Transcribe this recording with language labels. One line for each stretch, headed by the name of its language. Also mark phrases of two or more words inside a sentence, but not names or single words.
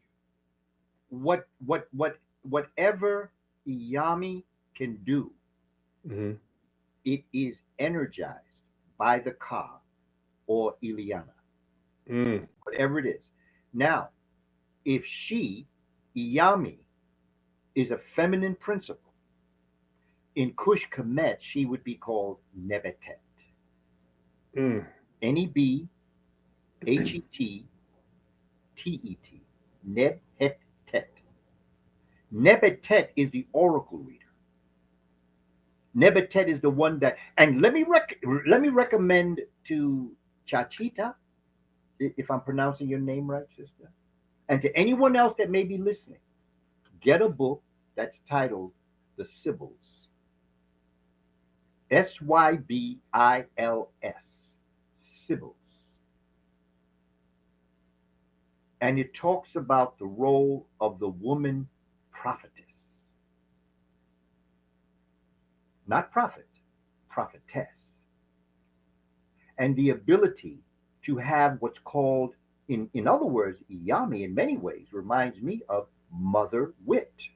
English: Whatever Iyami can do, it is energized by the Ka or Ileana. Whatever it is. Now, if she, Iyami, is a feminine principle, in Kush Kemet, she would be called Nebetet. Nebehetet. Nebhetet. Nebetet is the oracle reader. Nebetet is the one that, and let me recommend to Chachita, if I'm pronouncing your name right, sister, and to anyone else that may be listening, get a book that's titled The Sibyls. Sybils. Sibyls. And it talks about the role of the woman prophetess. Not prophet, prophetess. And the ability to have what's called, in other words, Iyami in many ways reminds me of mother wit.